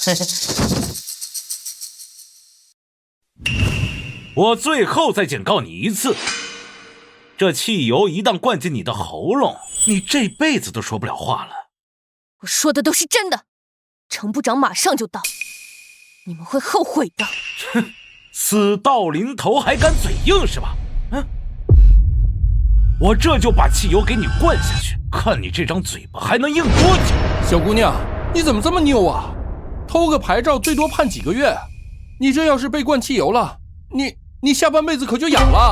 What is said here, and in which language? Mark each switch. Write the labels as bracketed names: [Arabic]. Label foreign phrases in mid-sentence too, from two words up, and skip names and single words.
[Chinese] 我最後再警告你一次，這汽油一旦灌進你的喉嚨，你這輩子都說不了話了。我說的都是真的，程部長馬上就到，你們會後悔的。哼，死到臨頭還敢嘴硬是吧？我這就把汽油給你灌下去，看你這張嘴巴還能硬多久。小姑娘，你怎麼這麼拗啊？偷個牌照最多判幾個月，你這要是被灌汽油了，你下半輩子可就癢了。